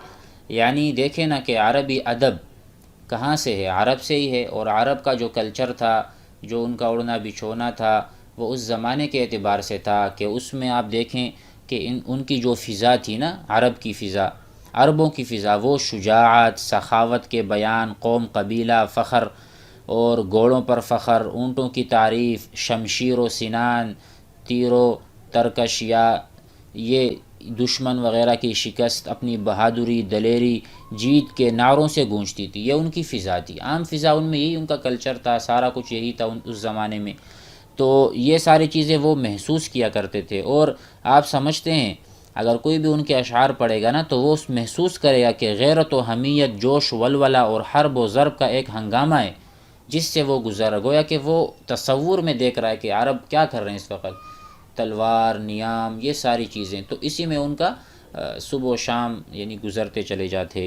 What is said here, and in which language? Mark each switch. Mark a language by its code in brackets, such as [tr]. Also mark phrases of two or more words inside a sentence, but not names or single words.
[ur] یعنی دیکھیں نا کہ عربی ادب کہاں سے ہے، عرب سے ہی ہے، اور عرب کا جو کلچر تھا، جو ان کا اڑنا بچھونا تھا، وہ اس زمانے کے اعتبار سے تھا کہ اس میں آپ دیکھیں کہ ان کی جو فضا تھی نا، عرب کی فضا، عربوں کی فضا، وہ شجاعت، سخاوت کے بیان، قوم قبیلہ فخر اور گھوڑوں پر فخر، اونٹوں کی تعریف، شمشیر و سنان، تیر و ترکش، یا یہ دشمن وغیرہ کی شکست، اپنی بہادری، دلیری، جیت کے نعروں سے گونجتی تھی، یہ ان کی فضا تھی، عام فضا ان میں، یہی ان کا کلچر تھا، سارا کچھ یہی تھا اس زمانے میں۔ تو یہ ساری چیزیں وہ محسوس کیا کرتے تھے، اور آپ سمجھتے ہیں اگر کوئی بھی ان کے اشعار پڑھے گا نا تو وہ محسوس کرے گا کہ غیرت و حمیت، جوش ولولہ اور حرب و ضرب کا ایک ہنگامہ ہے جس سے وہ گزر، گویا کہ وہ تصور میں دیکھ رہا ہے کہ عرب کیا کر رہے ہیں اس وقت، تلوار، نیام، یہ ساری چیزیں، تو اسی میں ان کا صبح و شام یعنی گزرتے چلے جاتے۔